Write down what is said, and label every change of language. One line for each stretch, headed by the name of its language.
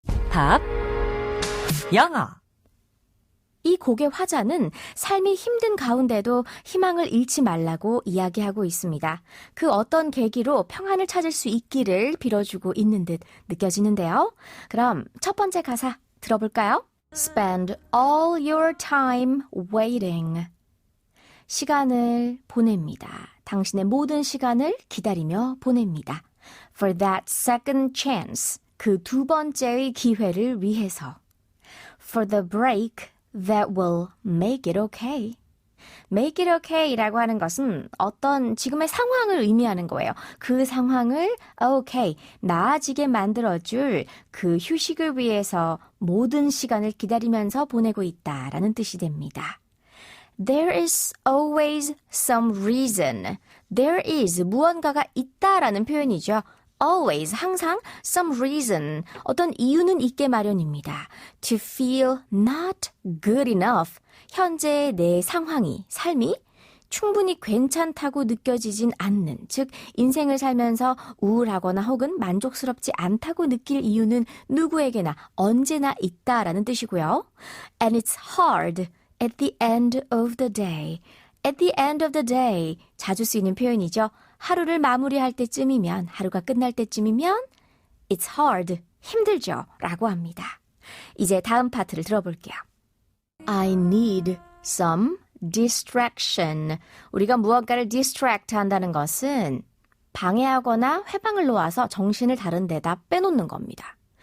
Korean: 팝 영어. 이 곡의 화자는 삶이 힘든 가운데도 희망을 잃지 말라고 이야기하고 있습니다. 그 어떤 계기로 평안을 찾을 수 있기를 빌어주고 있는 듯 느껴지는데요. 그럼 첫 번째 가사 들어볼까요?
English: Spend all your time waiting.
Korean: 시간을 보냅니다. 당신의 모든 시간을 기다리며 보냅니다.
English: For that second chance.
Korean: 그 두 번째의 기회를 위해서.
English: For the break that will make it okay. Make it okay
Korean: 라고 하는 것은 어떤 지금의 상황을 의미하는 거예요. 그 상황을 okay, 나아지게 만들어줄 그 휴식을 위해서 모든 시간을 기다리면서 보내고 있다라는 뜻이 됩니다.
English: There is always some reason. There is
Korean: 무언가가 있다라는 표현이죠.
English: Always,
Korean: 항상,
English: some reason,
Korean: 어떤 이유는 있게 마련입니다.
English: To feel not good enough,
Korean: 현재의 내 상황이, 삶이 충분히 괜찮다고 느껴지진 않는, 즉 인생을 살면서 우울하거나 혹은 만족스럽지 않다고 느낄 이유는 누구에게나 언제나 있다라는 뜻이고요.
English: And it's hard at the end of the day. At the end of the day,
Korean: 자주 쓰이는 표현이죠. 하루를 마무리할 때쯤이면, 하루가 끝날 때쯤이면
English: It's hard,
Korean: 힘들죠 라고 합니다. 이제 다음 파트를 들어볼게요.
English: I need some distraction.
Korean: 우리가 무언가를 distract 한다는 것은 방해하거나 회방을 놓아서 정신을 다른 데다 빼놓는 겁니다.